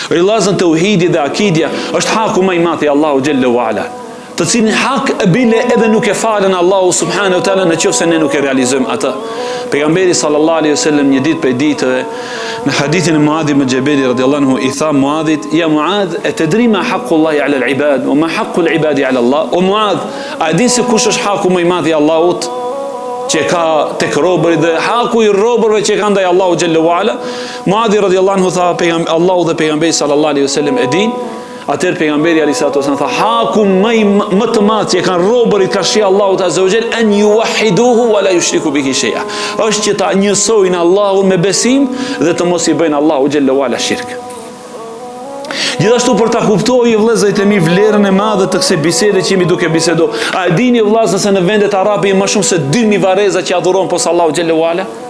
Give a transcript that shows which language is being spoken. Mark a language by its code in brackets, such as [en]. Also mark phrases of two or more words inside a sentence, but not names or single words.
[sq] Rilazën tauhidi dhe akidja është haku më i madh i [ar] الله جل وعلا, [sq] të cilin hak e bile edhe nuk e falen Allahu [ar] سبحانه وتعالى [sq] nëse ne nuk e realizojmë atë. Pejgamberi [ar] صلى الله عليه وسلم [sq] një ditë për ditëve në hadithin e Muadh ibn Jabal [ar] رضي الله عنه [sq] i tha Muadhit: [ar] "يا معاذ أتدري ما حق الله على العباد وما حق العباد على الله?" [sq] O Muadh, a din se kush është haku më i madh i Allahut që ka tek robërit dhe haku i robërve që ka ndaj [ar] الله جل وعلا? [sq] Muadhi [ar] رضي الله عنه [sq] tha: "Allahu dhe pejgamberi [ar] صلى الله عليه وسلم [sq] e din." Atëherë pejgamberi [ar] عليه الصلاة وسلم [sq] tha: "Haku më të madh që kanë robërit ka shi [ar] الله عز وجل أن يوحدوه ولا يشركوا به شيئا." [sq] Është që ta njësojnë Allahun me besim dhe të mos i bëjnë [ar] الله جل وعلا [sq] shirk. Gjithashtu për ta kuptuar vëllezërit e mi vlerën e madhe të kësaj bisede që jemi duke bisedu. A e dini vëllezër se në vendet arabe më shumë se 2000 varreza që adhurojnë posa [ar] الله جل وعلا?